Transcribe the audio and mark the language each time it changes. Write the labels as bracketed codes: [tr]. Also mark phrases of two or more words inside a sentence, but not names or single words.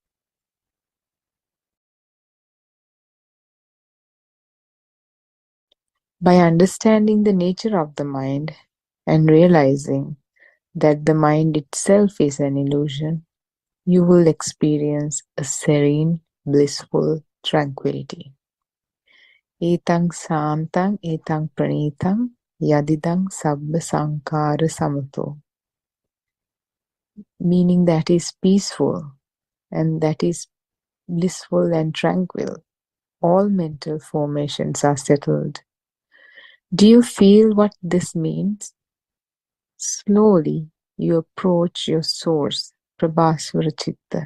[en] By understanding the nature of the mind and realizing that the mind itself is an illusion, you will experience a serene, blissful tranquility. [pi] Etang santang etang pranitang yadidang sabba sankara samato. [en] Meaning that is peaceful and that is blissful and tranquil. All mental formations are settled. Do you feel what this means? Slowly, you approach your source, [pi] Prabhaswara Chitta.